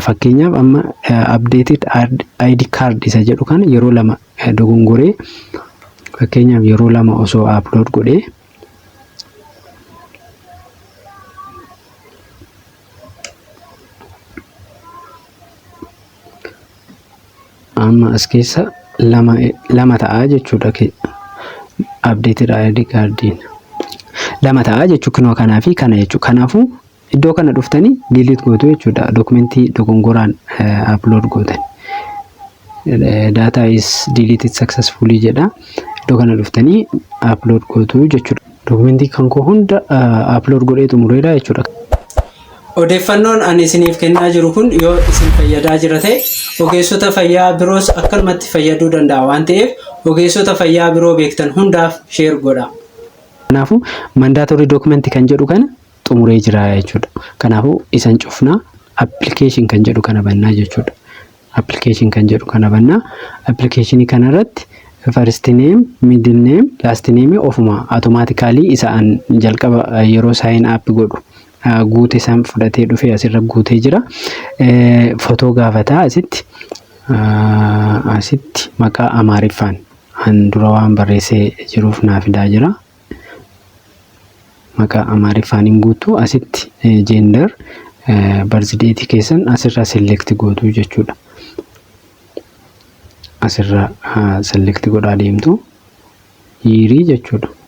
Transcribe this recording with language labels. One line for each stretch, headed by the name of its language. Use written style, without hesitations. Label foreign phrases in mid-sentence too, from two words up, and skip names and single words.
Oromo: Fakkeenyaaf amma
English: updated ID card
Oromo: isa jedhu kana yeroo lama dogongoree fakkeenyaaf yeroo lama osoo upload godhee amma as keessa lama ta'a jechuudha.
English: Updated ID
Oromo: cardin lama ta'a jechuudha kanaa fi kana jechuudha. Kanaafuu iddoo kana dhuftanii delete gootu jechuudha. Dokumentii dogongoraan upload gootan.
English: Data is deleted successfully jedha.
Oromo: Iddoo kana dhuftanii upload gootu jechuudha. Dokumentii kan koo hunda upload godhee xumureedha jechuudha. Odeeffannoon ani isiniif kennaa jiru kun yoo isin fayyadaa jira ta'e ogeessota fayyaa biroos akkanumatti fayyaduu danda'a waan ta'eef ogeessota fayyaa biroo beektan hundaaf share godhaa. Kanaafuu
English: mandatory document
Oromo: kan jedhu kana xumuree jira jechuudha. Kanaafuu isan cufnaa application kan jedhu kana bannaa jechuudha. Application kan jedhu kana bannaa. Application kana irratti
English: first name, middle name, last name
Oromo: ofuma automatically isaan jalqaba yeroo sign up godhu. Guute san fudhatee dhufee asirra guutee jira. Footoo gaafataa asitti maqaa Amaariffaan an dura waan barreessee jiruuf naaf fidaa jira. Maqaa Amaariffaaniin guutuu asitti
English: gender birth date
Oromo: keessan asirra select gootu jechuudha. Asirra select godhaa deemtu yeerii jechuudha.